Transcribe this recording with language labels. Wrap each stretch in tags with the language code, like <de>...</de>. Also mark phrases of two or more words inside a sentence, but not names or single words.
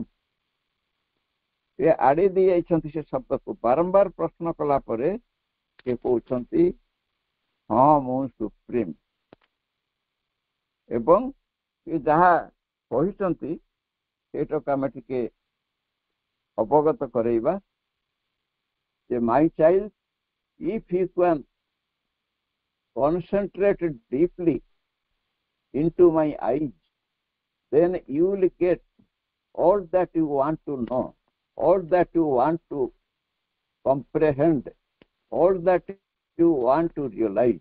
<or>ସେ ଆଡେଇ ଦେଇ ଯାଇଛନ୍ତି ସେ ଶବ୍ଦକୁ, ବାରମ୍ବାର ପ୍ରଶ୍ନ କଲା ପରେ ସେ କହୁଛନ୍ତି ହଁ ମୁଁ ସୁପ୍ରିମ। ଏବଂ ସେ ଯାହା କହିଛନ୍ତି ସେଇଟାକୁ ଆମେ ଟିକେ ଅବଗତ କରେଇବା ଯେ</or> <en>my child, if you can concentrate deeply into my eyes, then you will get all that you want to know, all that you want to comprehend, all that you want to realize.</en>